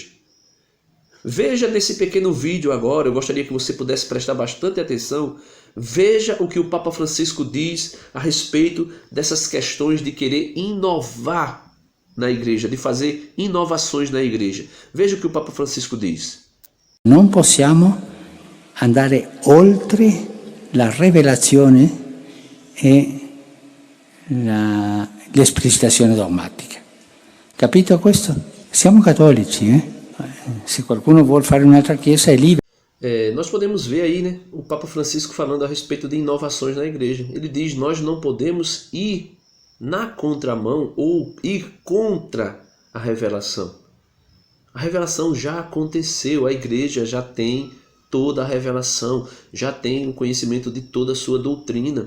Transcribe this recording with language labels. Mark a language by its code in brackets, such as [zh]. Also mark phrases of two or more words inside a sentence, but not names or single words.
[pt] Veja nesse pequeno vídeo agora, eu gostaria que você pudesse prestar bastante atenção. Veja o que o Papa Francisco diz a respeito dessas questões de querer inovar na igreja, de fazer inovações na igreja. Veja o que o Papa Francisco diz. [it] Non possiamo andare oltre la rivelazione e l'esplicitazione dogmatica. Capito questo? Siamo cattolici, Se qualcuno vuol fare un'altra chiesa è libero. [pt] Nós podemos ver aí, né, o Papa Francisco falando a respeito de inovações na igreja. Ele diz: nós não podemos ir na contramão ou ir contra a revelação. A revelação já aconteceu, a igreja já tem toda a revelação, já tem o conhecimento de toda a sua doutrina.